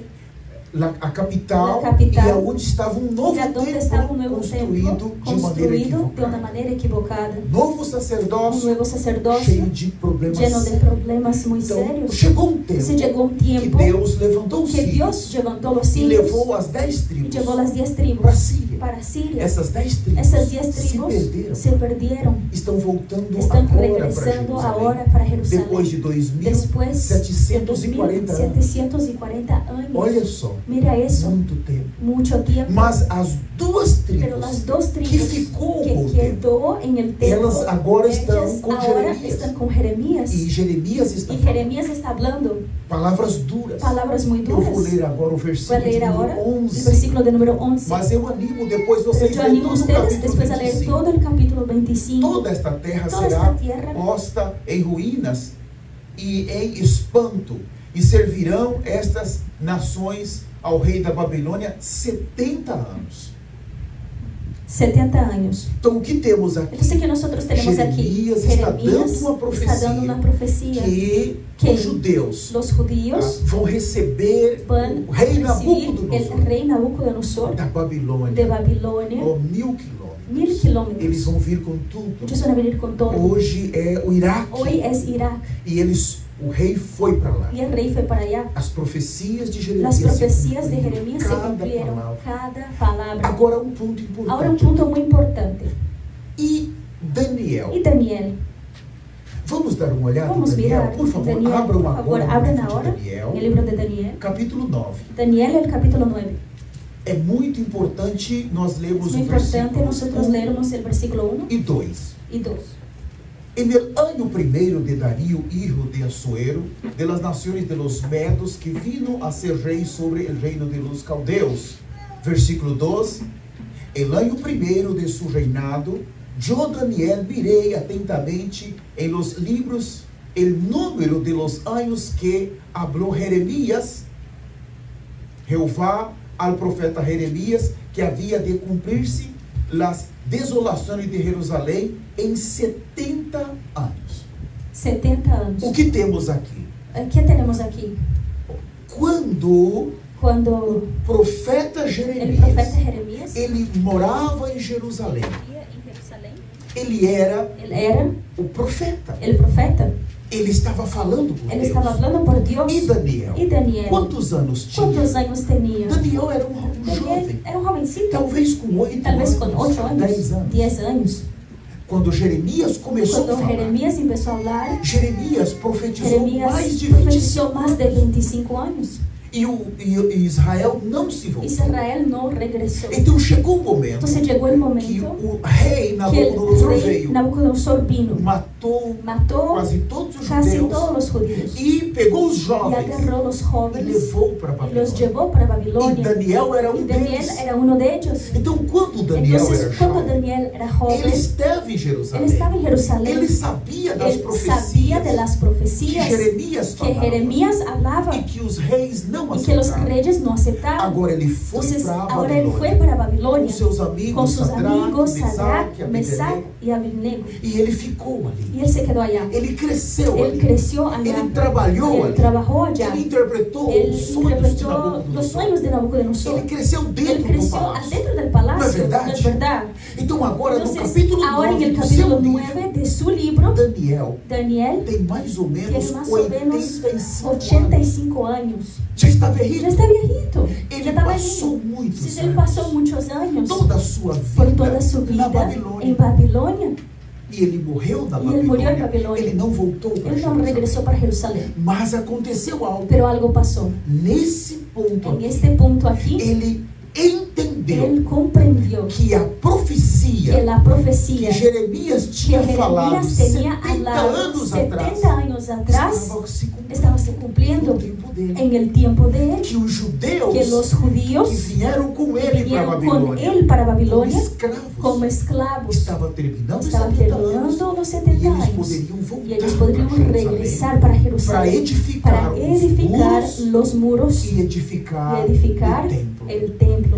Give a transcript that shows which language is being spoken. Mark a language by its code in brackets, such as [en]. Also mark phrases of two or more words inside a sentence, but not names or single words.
[pt] A capital, [es] La capital, [pt] e aonde estava um novo [es] era donde [pt] templo [es] estaba un nuevo [pt] construído [es] templo [pt] de maneira [es] construido de [pt] equivocada. [es] una manera equivocada. [pt] Novo [es] Un [pt] sacerdócio [es] nuevo sacerdocio [pt] cheio de problemas. [es] lleno de problemas muy [pt] Então, [es] serios. [pt] chegou um tempo [es] Se llegó un [pt] que [es] tiempo [pt] Deus levantou os [es] que [pt] filhos [es] Dios levantó los [pt] e [es] hijos [pt] levou as 10 [es] y [pt] tribos [es] llevó las 10 tribus [pt] para Síria. [es] para Siria. [pt] Essas 10 tribos [es] Esas 10 [pt] se [es] tribus [pt] perderam. [es] se perdieron. [pt] Estão voltando [es] Están [pt] agora para [es] regresando [pt] Jerusalém. [es] ahora para Jerusalén. [pt] Depois de [es] Después de [pt] 2.740 anos. [es] 2740 años. [pt] Olha só, [es] Mira eso, [pt] muito tempo. [es] mucho tiempo. [pt] Mas as duas [es] Pero las [pt] tribos [es] dos [pt] que [es] tribus [pt] ficou [es] que [pt] com o templo, [es] quedó en el templo, [pt] elas agora estão [es] ellas [pt] com [es] ahora [pt] Jeremias. [es] están con Jeremías. [pt] E Jeremias está [es] Y [pt] falando [es] Jeremías está hablando [pt] palavras duras. [es] palabras muy [pt] Eu vou [es] duras. [pt] ler agora o [es] Voy a [pt] versículo [es] leer ahora [pt] número [es] el [pt] 11. [es] versículo de número 11. [pt] Mas eu animo depois [es] Pero [pt] vocês [es] yo [pt] lerem [es] animo a [pt] todo o [es] ustedes [pt] capítulo [es] después a leer [pt] 25. [es] todo el capítulo 25. [pt] Toda esta terra [es] Toda [pt] será [es] esta tierra [pt] posta em ruínas e em espanto, e servirão estas nações ao rei da Babilônia 70 anos. [es] 70 años. [pt] Então o que temos aqui? [es] Entonces, que nosotros tenemos aquí? [pt] Jeremias está [es] Jeremías [pt] dando uma profecia [es] está dando una profecía [pt] que os judeus [es] los judíos [pt] vão receber [es] van [pt] o rei [es] a recibir [pt] Nabucodonosor [es] el rey Nabucodonosor [pt] da Babilônia, [es] de Babilonia, [pt] 1000 quilômetros. [es] 1000 [pt] Eles [es] kilómetros. [pt] vão vir com tudo. [es] Ellos van a venir con todo. [pt] Hoje é o Iraque. [es] Hoy es Irak [pt] E o rei foi para lá. [es] y el rey fue para allá. [pt] As profecias de Jeremias [es] Las profecías [pt] se [es] de [pt] cumpriram, [es] Jeremías se [pt] cada [es] cumplieron, [pt] palavra. [es] cada palabra. [pt] Agora um ponto importante. [es] Ahora un punto muy importante. [pt] E Daniel. [es] Y Daniel, [pt] Vamos dar uma olhada [es] vamos [pt] em Daniel? [es] mirar. [pt] Por favor, [es] Daniel, [pt] abram [es] por favor, [pt] agora [es] abran [pt] no livro [es] ahora [pt] de Daniel, [es] el libro de Daniel. [pt] capítulo 9. [es] Daniel, el capítulo 9. [pt] É muito importante nós lermos [es] Es muy [pt] o [es] importante [pt] versículo [es] nosotros [pt] 1 [es] leernos el versículo 1 [pt] e 2. [es] y 2. En el año primero de Darío, hijo de Asuero, de las naciones de los Medos, que vino a ser rey sobre el reino de los Caldeos. Versículo 2. El año primero de su reinado, yo, Daniel, miré atentamente en los libros el número de los años que habló Jeremías, Jehová, al profeta Jeremías, que había de cumplirse las desolaciones de Jerusalén en 70 años. [pt] 70 anos. O que temos aqui? [es] ¿Qué tenemos aquí? [pt] Quando [es] Cuando [pt] o profeta [es] el [pt] Jeremias, [es] profeta Jeremías [pt] ele morava em Jerusalém. [es] vivía en Jerusalén, [pt] Ele era [es] él era [pt] o profeta. [es] el profeta. [pt] Ele estava falando por [es] Él [pt] Deus. [es] estaba hablando por Dios. [pt] E Daniel? [es] Y Daniel, [pt] Quantos anos tinha? [es] ¿cuántos años tenía? [pt] Daniel era um [es] Daniel [pt] jovem. [es] era un jovencito, [pt] Talvez com 8 [es] tal vez [pt] anos, [es] con 8 años, [pt] 10 anos. [es] 10 años. [pt] Quando Jeremias começou a [es] Cuando [pt] falar, [es] Jeremías empezó a hablar, [pt] Jeremias profetizou [es] Jeremías [pt] mais de [es] profetizó [pt] 25 [es] más de 25 años. [pt] e Israel não se voltou. [es] Israel no regresó. [pt] Então chegou o momento [es] Entonces llegó el [pt] que [es] momento [pt] o rei [es] que [pt] Nabucodonosor [es] el rey [pt] veio, [es] Nabucodonosor vino, [pt] matou [es] mató [pt] quase todos os [es] casi [pt] judeus [es] todos los judíos [pt] e pegou os [es] y [pt] jovens [es] agarró los [pt] e [es] jóvenes [pt] levou para [es] y los [pt] Babilônia. [es] llevó para [pt] E [es] Babilonia. [pt] Daniel era [es] Y [pt] um [es] Daniel [pt] deles. [es] era uno de ellos. [pt] Então quando Daniel [es] Entonces, [pt] era [es] cuando [pt] jovem, [es] Daniel era [pt] ele [es] joven, [pt] estava em [es] él [pt] Jerusalém. [es] estaba en Jerusalén. [pt] Ele sabia das [es] Él sabía [pt] profecias [es] de las [pt] que [es] profecías [pt] Jeremias [es] que [pt] falava [es] Jeremías hablaba [pt] e que os reis não [es] y que los [pt] aceitaram. [es] reyes no aceptaron. [pt] Agora ele foi [es] Entonces, [pt] para [es] ahora él fue [pt] Babilônia [es] para [pt] com [es] Babilonia [pt] seus amigos [es] con sus amigos [pt] Sadraque, [es] Sadrach, Mesach [pt] Abednego, [es] y Abednego. [pt] e ele ficou ali. [es] Y él se quedó allá. [pt] Ele cresceu [es] Él [pt] ali. [es] creció allá. [pt] Ele trabalhou [es] Él [pt] ali. [es] trabajó allá. [pt] Ele interpretou [es] Él [pt] os sonhos de [es] interpretó los [pt] Nabucodonosor. [es] sueños de Nabucodonosor. [pt] Ele cresceu [es] Él [pt] dentro do [es] creció [pt] palácio. [es] adentro del palacio. No es verdad. ¿No es verdad? [pt] Então agora no [es] Entonces, [pt] capítulo [es] ahora en [pt] 9 [es] el [pt] do [es] capítulo [pt] seu livro, [es] 9 de su libro, [pt] Daniel [es] Daniel [pt] tem mais ou menos [es] tiene más o menos [pt] 85 anos. [es] 85 años. [pt] Já está velhinho. [es] Ya está viejito. [pt] Ele [es] Ya está [pt] passou [es] viejito. [pt] muitos [es] Sí, él [pt] anos. [es] pasó muchos años [pt] Toda a sua [es] por [pt] vida [es] toda su [pt] na [es] vida en [pt] Babilônia. [es] Babilonia. [pt] E ele morreu na E ele morreu em Babilônia. Babilônia. Ele não voltou para [es] Él no [pt] Jerusalém. [es] regresó para Jerusalén. [pt] Mas aconteceu algo. [es] Pero algo pasó. [pt] Nesse ponto [es] En [pt] aqui, [es] este punto aquí, [pt] ele entendeu [es] él comprendió [pt] que a profecia [es] que la profecía [pt] que Jeremias [es] que [pt] tinha falado [es] Jeremías tenía [pt] 70 [es] hablado [pt] anos atrás [es] 70 años atrás [pt] estava se cumprindo [es] estaba se [pt] no [es] cumpliendo [pt] tempo dele. [es] en el tiempo de él. [pt] Que os judeus [es] Que los judíos [pt] que vieram com [es] que [pt] ele para [es] vinieron con [pt] Babilônia [es] él para [pt] como [es] Babilonia [pt] escravos [es] como esclavos [pt] estava terminando os [es] estaban [pt] 70 anos [es] terminando los [pt] e [es] 70 [pt] eles [es] años [pt] poderiam voltar [es] y ellos podrían [pt] para Jerusalém [es] regresar para [pt] para [es] Jerusalén [pt] edificar, [es] para edificar los muros [pt] e edificar, [es] y edificar [pt] o templo. [es] el templo.